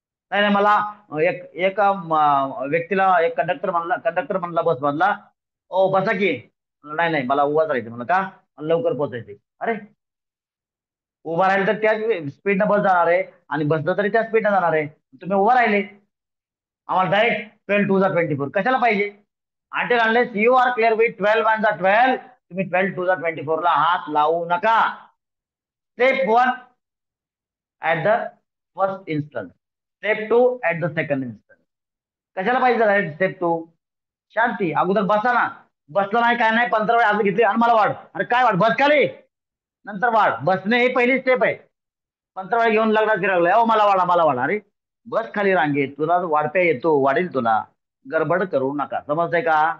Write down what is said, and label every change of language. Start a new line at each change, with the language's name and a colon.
Marathi: नाही नाही, मला एक एक व्यक्तीला एक कंडक्टर म्हणला बस मधला, ओ बसा की. नाही नाही, मला उभाच राहायचं. म्हणलं का? मला लवकर पोहोचायचंय. अरे उभा राहिलं तर त्याच स्पीडनं बस जाणार आहे आणि बसलं तरी त्या स्पीडनं जाणार आहे. तुम्ही उभा राहिले. आम्हाला डायरेक्ट 12 2 24 कशाला पाहिजे?
English: Until unless you are clear with 12 1 12,
Marathi: तुम्ही 12 2 24 ला हात लावू नका.
English: Step 1 at the first instance, step 2 at the second instance.
Marathi: कशाला पाहिजे स्टेप 2? शांती. अगोदर बसा ना. बसलं नाही काय नाही, 15 वेळा हात घेतले आणि मला वाढ. अरे काय वाढ? बस खाली, नंतर वाढ. बसणे ही पहिली स्टेप आहे. 15 वेळा घेऊन लग्नात फिरवलंय, अहो मला वाढा, मला वाढा. अरे बस खाली रांगेत, तुला वाढता येतो, वाढील तुला. गडबड करू नका. समजतंय का?